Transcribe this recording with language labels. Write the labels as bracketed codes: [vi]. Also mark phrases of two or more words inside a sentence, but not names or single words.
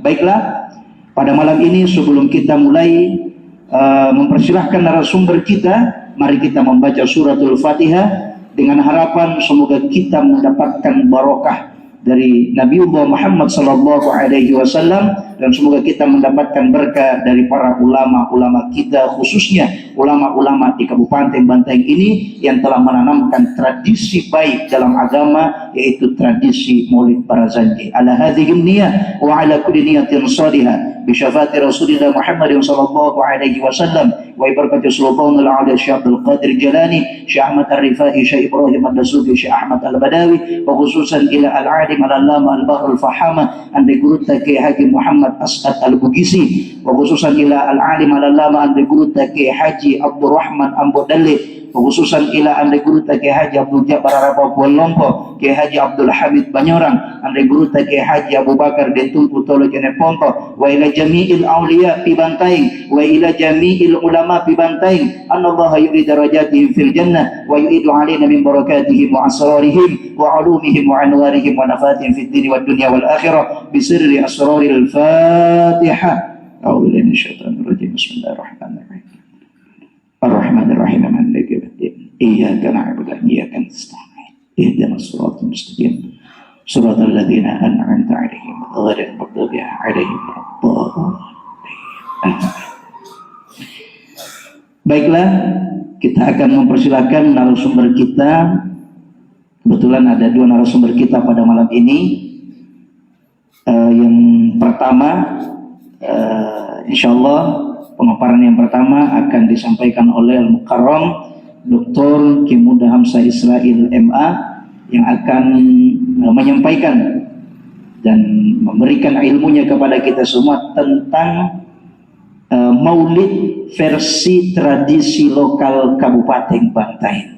[id] Baiklah, pada malam ini sebelum kita mulai mempersilahkan narasumber kita, mari kita membaca suratul Fatihah dengan harapan semoga kita mendapatkan barokah dari Nabiullah Muhammad SAW, dan semoga kita mendapatkan berkah dari para ulama-ulama kita, khususnya ulama-ulama di Kabupaten Bantaeng ini yang telah menanamkan tradisi baik dalam agama, yaitu tradisi Maulid Barazanji. [ar] على هذه النية وعلى كل نية صالحة بشفاعة رسول الله محمد صلى الله عليه وسلم وبركة سلطان العلي شيخ عبد القادر الجيلاني، شيخ أحمد الرفاعي، شيخ إبراهيم الدسوقي، شيخ أحمد Al-Badawi, وخصوصا إلى العالم العلامة البحر الفهامة Andi Guru Kiai Haji محمد أسعد البوجيسي، وخصوصا إلى العالم العلامة Andi Guru Kiai Haji Abdul Rahman Ambo Dalle، خصوصا إلى Andi Guru Kiai Haji Abdul Jabbar Arafah Lompo، Kiai Haji Abdul Hamid Banyorang، Andi Guru Kiai Haji Abu Bakar Dentumpu Tolo Jene Ponto، وإلى جميع الأولياء في Bantaeng، وإلى جميع العلماء في Bantaeng، أن الله يرفع درجاتهم في الجنة ويعيد علينا من بركاتهم وأسرارهم وعلومهم وأنوارهم ونفحاتهم في الدين والدنيا والآخرة بسر أسرار الفاتحة. أعوذ بالله من الشيطان الرجيم. بسم الله الرحمن الرحيم. الرحمن الرحيم. مالك يوم الدين. إياك نعبد وإياك نستعين. اهدنا الصراط المستقيم. صراط الذين أنعمت عليهم غير المغضوب عليهم ولا الضالين. [id] Baiklah, kita akan mempersilakan narasumber kita. Kebetulan ada dua narasumber kita pada malam ini. Yang pertama, insyaallah pemaparan yang pertama akan disampaikan oleh Al-Mukarram Dr. Kimuda Hamzah Israel MA yang akan menyampaikan dan memberikan ilmunya kepada kita semua tentang Maulid versi tradisi lokal Kabupaten Bantaeng.